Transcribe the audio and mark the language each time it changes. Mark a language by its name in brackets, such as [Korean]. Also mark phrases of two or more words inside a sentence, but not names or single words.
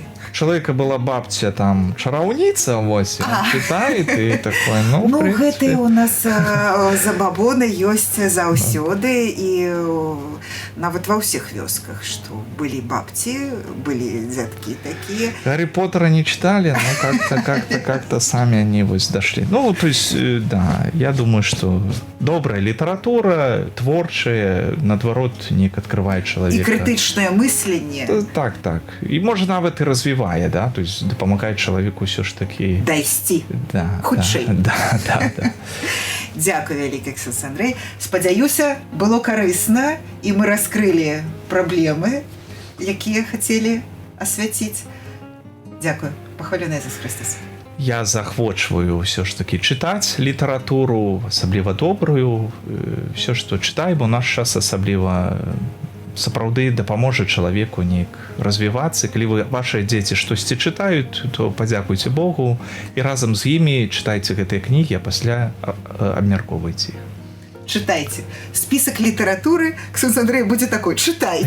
[Belarusian] Чалавека была бабця там чараўніца, вось, чытае, і такое, гэтыя у нас забабоны ёсць заўсёды, і нават ва ўсіх вёсках, што былі бабці, былі дзядкі такія. [Russian] Гарри Поттера не читали, но как-то сами они вот дошли. Ну, то есть, да, я думаю, что добрая литература, творчая, наоборот, не открывает [Belarusian] І [Russian] человека. [Belarusian] крытычнае мысленне Так. [Russian] И может нават и развивая, да, то есть помогает человеку все ж таки... [Belarusian] дайсці. [Russian] Да, [Belarusian] Хутчэй. [Russian] Да. [Belarusian] Дзякую вялікі, Ксёндз Андрэй. Спадзяюся, было карысна, і мы раскрылі праблемы, якія хацелі асвяціць. Дзякую. Пахвалёны Ісус Христос. Я захвочваю [Russian] все ж таки читать литературу, [Belarusian] асабліва добрую, [Russian] все, что читаем, [Belarusian] у наш час асабліва сапраўды дапаможа чалавеку неяк развівацца. Калі вы вашыя дзеці штосьці чытаюць, то падзякуйце Богу і разам з імі чытайце гэтыя кнігі, а пасля абмяркоўвайце іх. Чытайце. Спісак літаратуры, Ксёндз Андрэй, будзе такой: чытайце.